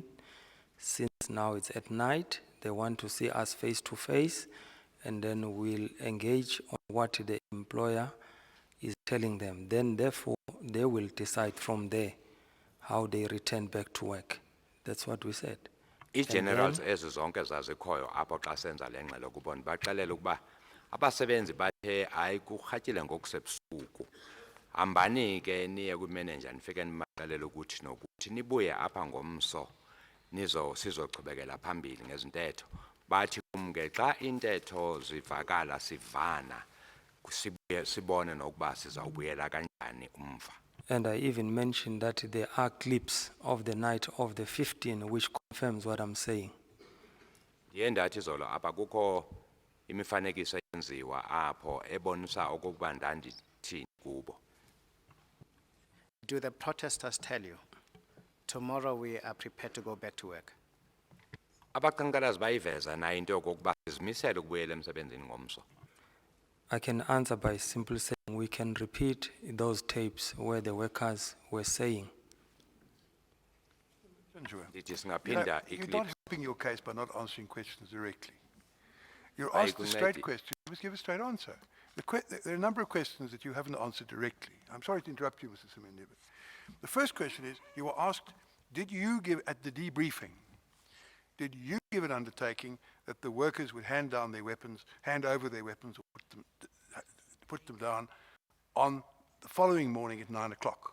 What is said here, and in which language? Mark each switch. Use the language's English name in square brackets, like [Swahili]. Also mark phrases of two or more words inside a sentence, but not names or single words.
[English] Since now it's at night, they want to see us face to face, and then we'll engage on what the employer is telling them. Then therefore, they will decide from there how they return back to work. That's what we said. [Xhosa] I-generals ezi zonke zazikhoyo apho xa senza le ngxelo kubona baxelela ukuba abasebenzi bathe hayi kurhatyile ngokusebusuku, hambani ke niye kwimanager nifike nibaxelele ukuthi nokuthi nibuye apha ngomso sizochubekela phambili ngezintetho. Bathi kumke xa intetho zivakala sivana sibuye sibone nokuba sizawubuyela kanjani umva. [English] And I even mentioned that there are clips of the night of the 15th which confirms what I'm saying. [Xhosa] Ndiye ndathi zolo apha kukho imifanekiso eyenziwa apho ebonisa okokuba ndandithini kubo. [English] Do the protesters tell you, tomorrow we are prepared to go back to work? [Xhosa] Abaqhankqalazi bayiveza na into yokokuba sizimisele ukubuyela emsebenzini ngomso. [English] I can answer by simply saying we can repeat those tapes where the workers were saying. [Xhosa] Ndithi singaphinda [English] You're not helping your case by not answering questions directly. You're asked a straight question, you must give a straight answer. There are a number of questions that you haven't answered directly. I'm sorry to interrupt you, Mr. Simende, but the first question is, you were asked, did you give, at the debriefing, did you give an undertaking that the workers would hand over their weapons, or put them down on the following morning at 9 o'clock?